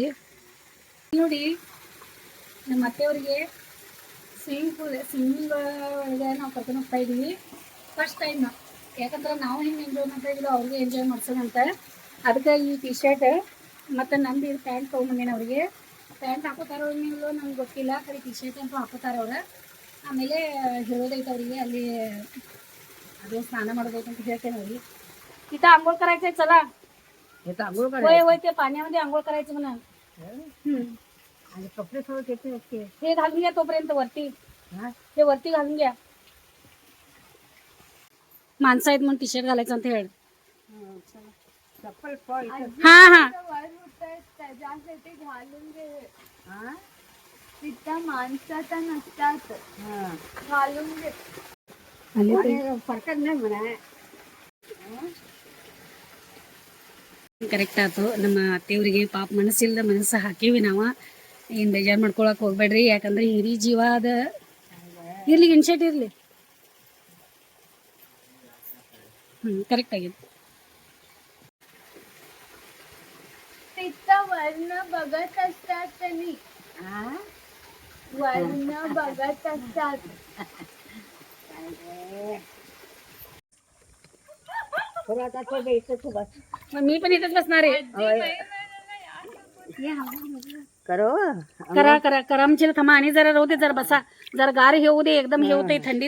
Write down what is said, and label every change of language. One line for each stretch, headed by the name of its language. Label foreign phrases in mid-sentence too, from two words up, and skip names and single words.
Kannada: ನೋಡಿ ನಮ್ಮ ಅತ್ತೆಯವರಿಗೆ ಸ್ವಿಮ್ಮಿಂಗ್ ಒಳಗೆ ನಾವು ಕರ್ಕೊಂಡು ಹೋಗ್ತಾ ಇದ್ದೀವಿ
English: first time
Kannada: ಯಾಕಂದ್ರೆ ನಾವು ಹೆಂಗೆ ಎಂಜಾಯ್ ಮಾಡ್ತಾ ಇದ್ದೀವಿ ಅವ್ರಿಗೆ ಎಂಜಾಯ್ ಮಾಡ್ಸೋಣ ಅಂತ ಅದಕ್ಕೆ ಈ ಟಿ ಶರ್ಟ್ ಮತ್ತು ನಂದು ಇದು ಪ್ಯಾಂಟ್ ತೊಗೊಂಬಂದೇನೆ ಅವ್ರಿಗೆ ಪ್ಯಾಂಟ್ ಹಾಕೋತಾರೋ ನೀವು ನಮ್ಗೆ ಗೊತ್ತಿಲ್ಲ ಕಡೆ ಟಿ ಶರ್ಟ್ ಅಂತೂ ಹಾಕೋತಾರೆ ಅವ್ರು ಆಮೇಲೆ ಹೇಳೋದೈತೆ ಅವರಿಗೆ ಅಲ್ಲಿ ಅದು ಸ್ನಾನ ಮಾಡೋದೈತೆ ಅಂತ ಹೇಳ್ತೇನೆ ಅವ್ರಿಗೆ
Marathi: इथं आंघोळ करायचंय चला होय होय ते पाण्यामध्ये आंघोळ करायचं म्हणा आणि कपडे सगळं घेते नसते हे घालून घ्या तोपर्यंत वरती हे वरती घालून घ्या माणसं आहेत म्हणून टी शर्ट घालायचं
Kannada: ಅಂತ ಹೇಳಿ
Marathi: हा हा त्याच्यासाठी घालून घे तिथं माणसाचा नसतात घालून घे फरकत नाही म्हणा
Kannada: ಕರೆಕ್ಟ್ ಆಯ್ತು ನಮ್ಮ ಅತ್ತೆಯವರಿಗೆ ಪಾಪ ಮನಸ್ಸಿಲ್ಲದ ಮನಸ್ಸು ಹಾಕೀವಿ ನಾವು ಏನು ಬೇಜಾರು ಮಾಡ್ಕೊಳಕ್ಕೆ ಹೋಗ್ಬೇಡ್ರಿ ಯಾಕಂದ್ರೆ ಹಿರಿ ಜೀವ ಅದ ಇರ್ಲಿ ಇನ್ಶರ್ಟ್ ಇರಲಿ ಕರೆಕ್ಟ್ ಆಗಿದೆ
Marathi: तिथं वर्ण बघत असतात त्यांनी वर्ण बघत असतात मी पण इथंच बसणार आहे करा करा करा आमच्या थांबा आणि जरा राहू दे जरा बसा जरा गार हे होऊ दे एकदम हे होते थंडीत